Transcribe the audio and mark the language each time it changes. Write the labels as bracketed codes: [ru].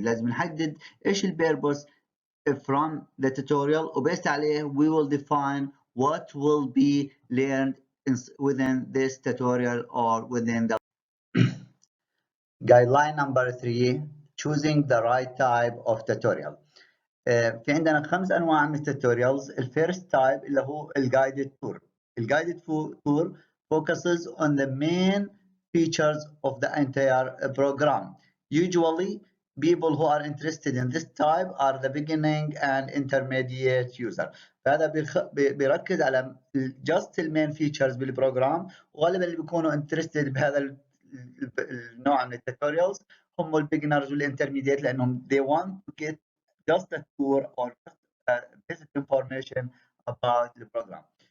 [ar] لازم نحدد ايش [en] purpose from the tutorial وبased عليه we will define what will be learned within this tutorial or within the guideline number 3, choosing the right type of tutorial. [ar] في عندنا 5 أنواع من التوتوريالز. [en] الفيرست تايب [ar] اللي هو الجايدد تور. [en] الجايدد tour focuses on the main features of the entire program. Usually people who are interested in this type are the beginning and intermediate user. [ar] فهذا بيركز على [en] just the main features بالبروجرام، [ar] وغالبا اللي بيكونوا [en] interested [ar] بهذا النوع من التوتوريالز هم البيجنرز والانترميديت لأنهم [en] they want to get just a tour or just basic information about the program.